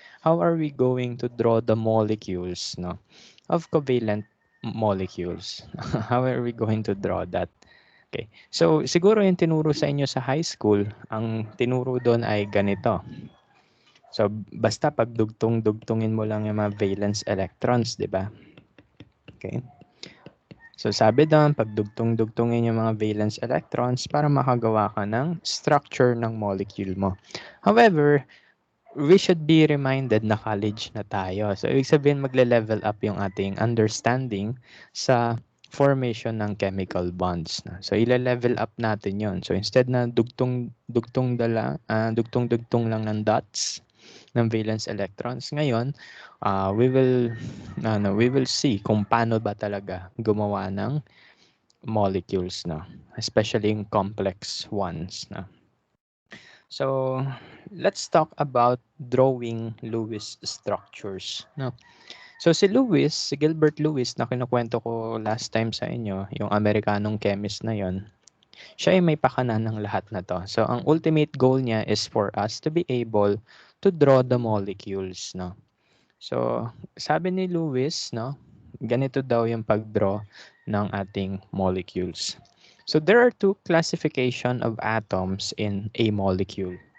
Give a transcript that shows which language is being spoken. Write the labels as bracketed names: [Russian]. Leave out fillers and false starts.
[English] How are we going to draw the molecules, no, of covalent molecules? How are we going to draw that? Okay. [Filipino] So siguro yung tinuro sa inyo sa high school, ang tinuro doon ay ganito. So basta pagdugtong-dugtungin mo lang yung mga valence electrons, 'di ba? Okay. So sabi doon, pagdugtong-dugtungin yung mga valence electrons para makagawa ka ng structure ng molecule mo. [English] However, we should be reminded [Filipino] na college na tayo. So ibig sabihin magle-level up yung ating understanding sa formation ng chemical bonds. So ile-level up natin yon. So instead na dugtong-dugtong lang ng dots ng valence electrons, ngayon [English] we will see [Filipino] kung paano ba talaga gumawa ng molecules, no, especially yung complex ones, no. [English] So let's talk about drawing Lewis structures, no. [Filipino] So si Gilbert Lewis na kinukwento ko last time sa inyo, yung Amerikanong chemist na yon, siya ay may pakana ng lahat na to. [English] So ang ultimate goal niya is for us to be able to draw the molecules, no. [Filipino] So sabi ni Lewis, no, ganito daw yung pag-draw ng ating molecules. [English] So there are two classification of atoms in a molecule.